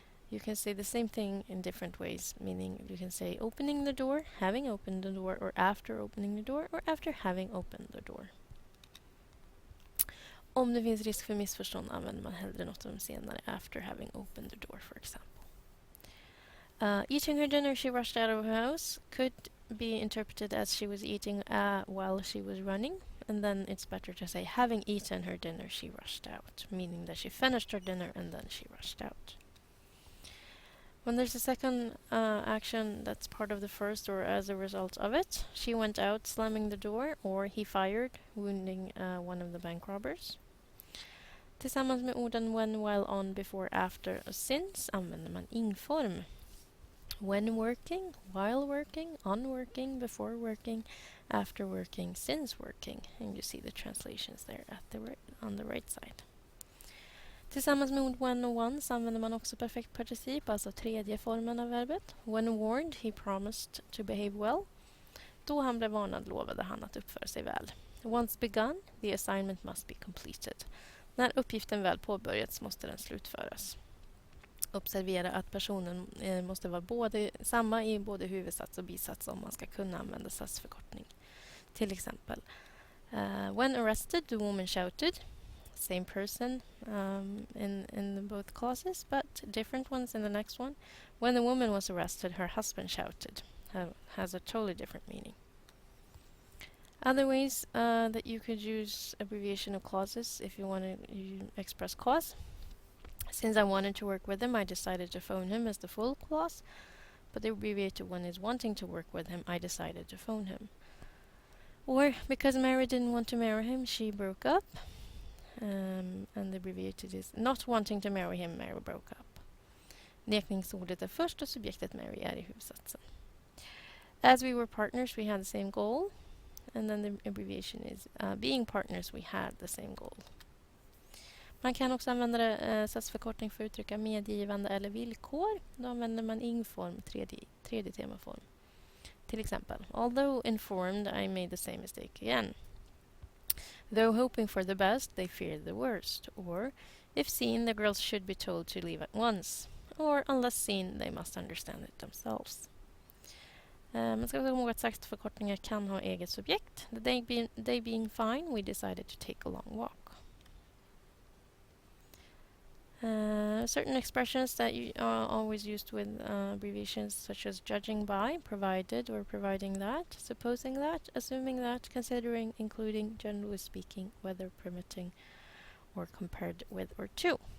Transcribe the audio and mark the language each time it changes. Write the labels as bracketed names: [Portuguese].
[English] You can say the same thing in different ways, meaning you can say opening the door, having opened the door, or after opening the door, or after having opened the door. [Swedish] Om det finns risk för missförstånd använder man hellre något av de senare, [English] after having opened the door, for example. Eating her dinner, she rushed out of her house could be interpreted as she was eating while she was running, and then it's better to say having eaten her dinner, she rushed out, meaning that she finished her dinner and then she rushed out. When there's a second action that's part of the first or as a result of it, she went out slamming the door, or he fired, wounding one of the bank robbers. [Swedish] Tillsammans med orden when, while, on, before, after och since använder man ingform. [English] When working, while working, on working, before working, after working, since working. And you see the translations there on the right side. [Swedish] Tillsammans med ord when och once använder man också perfekt particip, alltså tredje formen av verbet. [English] When warned, he promised to behave well. [Swedish] Då han blev varnad lovade han att uppföra sig väl. [English] Once begun, the assignment must be completed. [Swedish] När uppgiften väl påbörjats måste den slutföras. Observera att personen måste vara samma i både huvudsats och bisats om man ska kunna använda satsförkortning. Till exempel, [English] when arrested, the woman shouted. Same person in both clauses, but different ones in the next one. When the woman was arrested, her husband shouted. Has a totally different meaning. Other ways that you could use abbreviation of clauses if you want to express cause. Since I wanted to work with him, I decided to phone him as the full clause, but the abbreviated one is wanting to work with him, I decided to phone him. Or, because Mary didn't want to marry him, she broke up. And the abbreviated is not wanting to marry him, Mary broke up. [Swedish] Nekningsordet är först och subjektet Mary är i huvudsatsen. [English] As we were partners, we had the same goal. And then the abbreviation is being partners, we had the same goal. [Swedish] Man kan också använda satsförkortning för att uttrycka medgivande eller villkor. Då använder man ingform, tredje temaform. Till exempel, [English] although informed, I made the same mistake again. Though hoping for the best, they feared the worst. Or, if seen, the girls should be told to leave at once. Or, unless seen, they must understand it themselves. [Swedish] Man ska komma ihåg att satsförkortningar kan ha eget subjekt. [English] The day being fine, we decided to take a long walk. Certain expressions that you are always used with abbreviations such as judging by, provided or providing that, supposing that, assuming that, considering, including, generally speaking, whether, permitting, or compared with or to.